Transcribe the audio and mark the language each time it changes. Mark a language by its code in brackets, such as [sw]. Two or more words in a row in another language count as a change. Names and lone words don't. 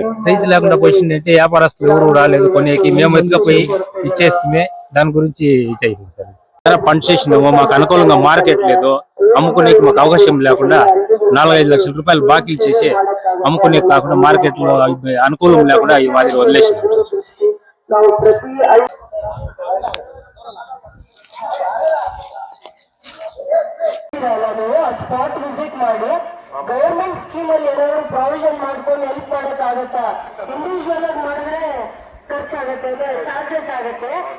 [te] సైజు లేకుండా పోయింది అంటే వ్యాపారస్తులు ఎవరు రాలేదు కొనేకి. మేము ఎత్తుకపోయి ఇచ్చేస్తే దాని గురించి ఇచ్చేసింది సార్. పంట చేసినాము, మాకు అనుకూలంగా మార్కెట్ లేదు, అమ్ముకునేకి మాకు అవకాశం లేకుండా 4-5 లక్షల రూపాయలు బాకీలు చేసి అమ్ముకునే కాకుండా మార్కెట్ లో అనుకూలం లేకుండా ఈ మాదిరి వదిలేసినాం. [en] spot visit [kn] ಮಾಡಿ [en] government scheme [kn] ಅಲ್ಲಿ ಏನಾದ್ರು ಪ್ರಾವಿಷನ್ ಮಾಡ್ಕೊಂಡು ಹೆಲ್ಪ್ ಮಾಡಕ್ಕಾಗತ್ತಾ? ಇಂಡಿವಿಜುವಲ್ ಆಗಿ ಮಾಡಿದ್ರೆ ಖರ್ಚಾಗತ್ತೆ, ಚಾರ್ಜಸ್ ಆಗತ್ತೆ.